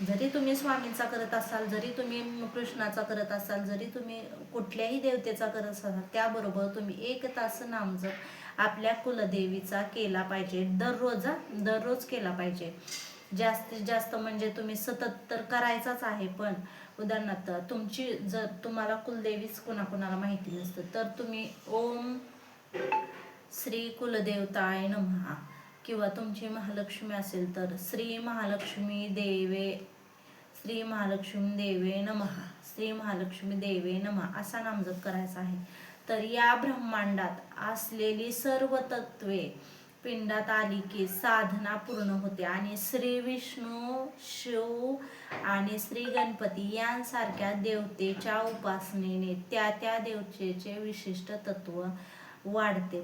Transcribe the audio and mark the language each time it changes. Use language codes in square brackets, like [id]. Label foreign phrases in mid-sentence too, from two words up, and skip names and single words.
[mr] जरी तुम्ही स्वामींचा करत असाल, जरी तुम्ही कृष्णाचा करत असाल, जरी तुम्ही कुठल्याही देवतेचा करत असाल, त्याबरोबर तुम्ही 1 तास नामजप आपल्या कुलदेवीचा केला पाहिजे. दररोज केला पाहिजे. जास्तीत जास्त म्हणजे तुम्ही सतत तर करायचाच आहे, पण उदाहरणार्थ तुमची जर तुम्हाला कुलदेवीच कुणाकुणाला माहिती नसतं तर तुम्ही [sa] ओम श्री कुलदेवताय नमः, [mr] किंवा तुमची महालक्ष्मी असेल तर श्री महालक्ष्मी देवे नमः, श्री महालक्ष्मी देवे नमः असा नामजप करायचा आहे. तर या ब्रह्मांडात असलेली सर्व तत्वे पिंडात आली की साधना पूर्ण होते आणि श्री विष्णू, शिव आणि श्री गणपती यांसारख्या देवतेच्या उपासनेने त्या देवतेचे विशिष्ट तत्व वाढते.